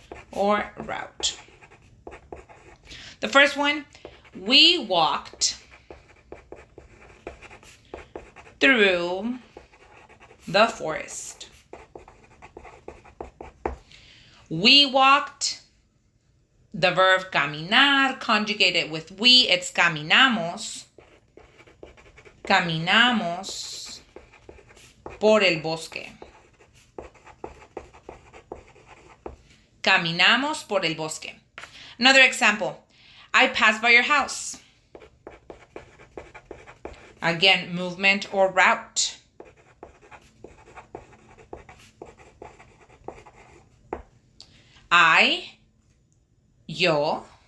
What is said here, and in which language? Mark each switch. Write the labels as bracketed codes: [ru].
[en] Or route. The first one, we walked through the forest. We walked, the verb caminar, conjugated with we, it's caminamos. [es] Caminamos por el bosque. Caminamos por el bosque. [en] Another example, I passed by your house. Again, movement or route. [es] Yo.